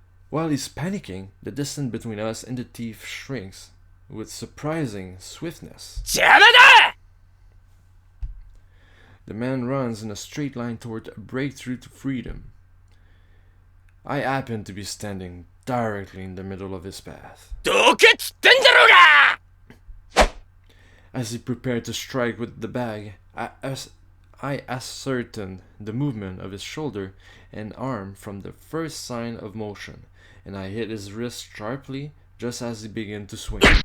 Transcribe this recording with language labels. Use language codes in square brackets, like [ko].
[en] While he's panicking, the distance between us and the thief shrinks with surprising swiftness. [ja] 邪魔だ [en] The man runs in a straight line toward a breakthrough to freedom. I happen to be standing directly in the middle of his path. [ja] どけっつってんだろうが [en] As he prepared to strike with the bag, I ascertained the movement of his shoulder and arm from the first sign of motion, and I hit his wrist sharply just as he began to swing.